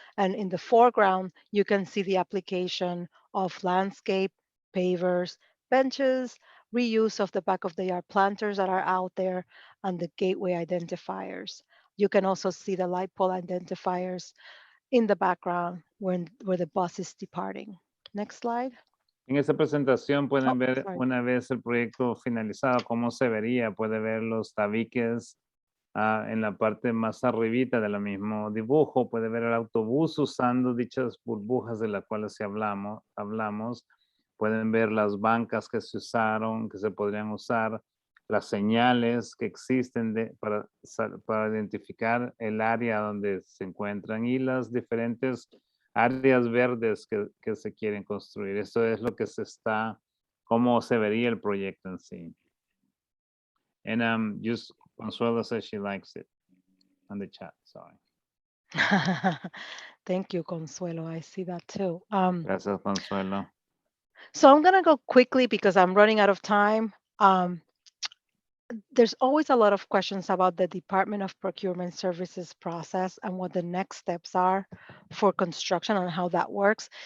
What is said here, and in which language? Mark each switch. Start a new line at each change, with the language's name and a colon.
English: And in the foreground, you can see the application of landscape, pavers, benches, reuse of the back of the yard planters that are out there, and the gateway identifiers. You can also see the light pole identifiers in the background where the bus is departing. Next slide.
Spanish: En esta presentación pueden
English: Oh,
Spanish: ver
English: sorry.
Spanish: una vez el proyecto finalizado cómo se vería. Puede ver los tabiques en la parte más arribita del mismo dibujo. Puede ver el autobús usando dichas burbujas de las cuales hablamos. Pueden ver las bancas que se usaron, que se podrían usar, las señales que existen para identificar el área donde se encuentran y las diferentes áreas verdes que se quieren construir. Esto es lo que cómo se vería el proyecto en sí.
English: And just Consuelo says she likes it on the chat, sorry. Thank you, Consuelo. I see that too.
Spanish: Gracias, Consuelo.
English: So I'm gonna go quickly because I'm running out of time. There's always a lot of questions about the Department of Procurement Services process and what the next steps are for construction and how that works.